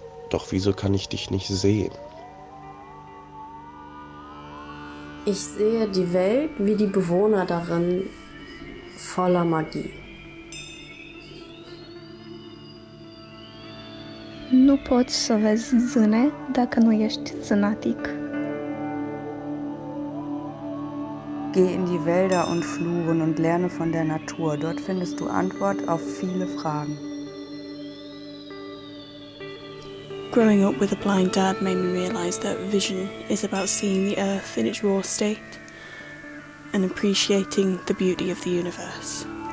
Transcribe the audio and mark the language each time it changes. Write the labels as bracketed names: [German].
[German] Doch wieso kann ich dich nicht sehen? Ich sehe die Welt wie die Bewohner darin voller Magie. [Romanian] Nu poți să vezi zâne dacă nu ești zânatic. [German] Geh in die Wälder und Fluren und lerne von der Natur. Dort findest du Antwort auf viele Fragen. [English] Growing up with a blind dad made me realise that vision is about seeing the earth in its raw state and appreciating the beauty of the universe.